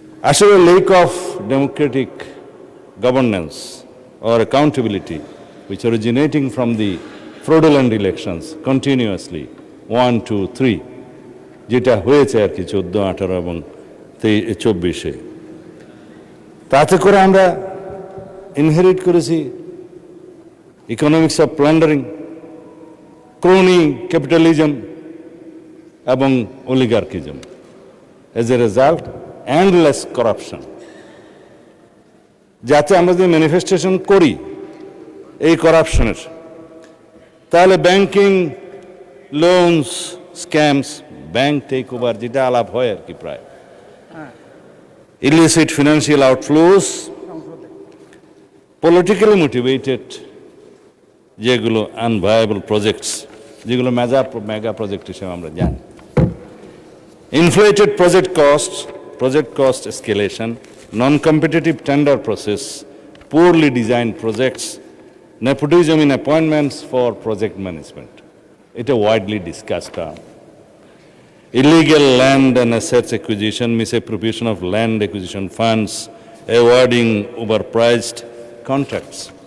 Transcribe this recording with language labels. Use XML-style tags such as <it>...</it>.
<bn>আসলে</bn> <en>lack of democratic governance or accountability which originating from the fraudulent elections continuously 1, 2, 3</en> <bn>যেটা হয়েছে আর কি 14, 18 এবং 24-এ, তাতে করে আমরা</bn> <en>inherit</en> <bn>করেছি</bn> <en>Economics of plundering, crony capitalism এবং oligarchism. As a result endless corruption.</en> <bn>যাতে আমরা যে ম্যানিফেস্টেশন করি এই করাপশনের, তাহলে banking, loans, scams, bank take over, যেটা আলাপ হয় আর কি প্রায়,</bn> <en>illicit financial outflows, politically motivated</en> <bn>যেগুলো আনভায়াবল প্রজেক্টস, যেগুলো মেগা প্রজেক্ট হিসেবে আমরা জানি,</bn> <en>inflated project cost escalation, non-competitive tender process, poorly designed projects, nepotism in appointments for project management. It is widely discussed term. Illegal land and assets acquisition, misappropriation of land acquisition funds, awarding overpriced contracts.</en>